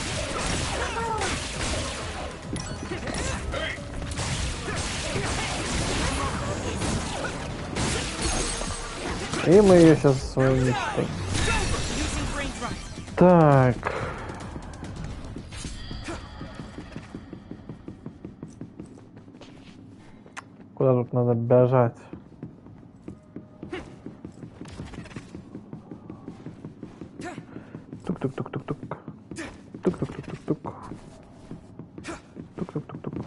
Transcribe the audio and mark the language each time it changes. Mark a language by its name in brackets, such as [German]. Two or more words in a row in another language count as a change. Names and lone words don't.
[Russian] И мы ее сейчас своим мечтой. Так. Куда тут надо бежать? Тук-тук-тук-тук-тук. Тук-тук-тук-тук-тук. Тук-тук-тук-тук.